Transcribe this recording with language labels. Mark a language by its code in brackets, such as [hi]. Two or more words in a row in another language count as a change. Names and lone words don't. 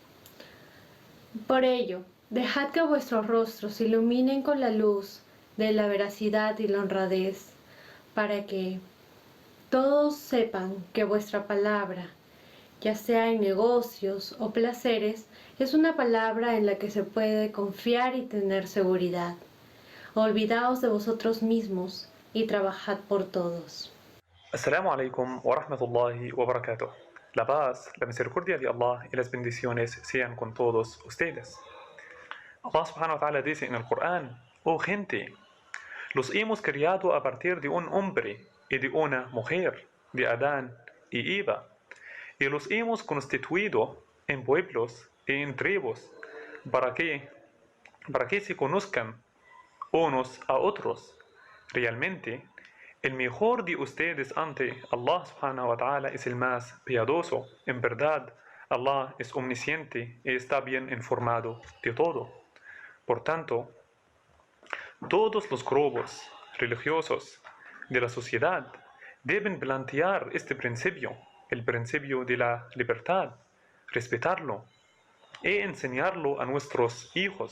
[es] Por ello, dejad que vuestros rostros se iluminen con la luz de la veracidad y la honradez, para que todos sepan que vuestra palabra, ya sea en negocios o placeres, es una palabra en la que se puede confiar y tener seguridad. Olvidaos de vosotros mismos y trabajad por todos. [ar] السلام عليكم ورحمة الله وبركاته. [es] La paz, la misericordia de Allah y las bendiciones sean con todos ustedes. [ar] الله سبحانه وتعالى [es] dice en el Corán: oh gente, los hemos criado a partir de un hombre y de una mujer, de Adán y Eva, y los hemos constituido en pueblos y en tribus para que se conozcan unos a otros. Realmente, el mejor de ustedes ante [ar] الله سبحانه وتعالى [es] es el más piadoso. En verdad, Allah es omnisciente y está bien informado de todo. Por tanto, todos los grupos religiosos de la sociedad deben plantear este principio, el principio de la libertad, respetarlo y enseñarlo a nuestros hijos.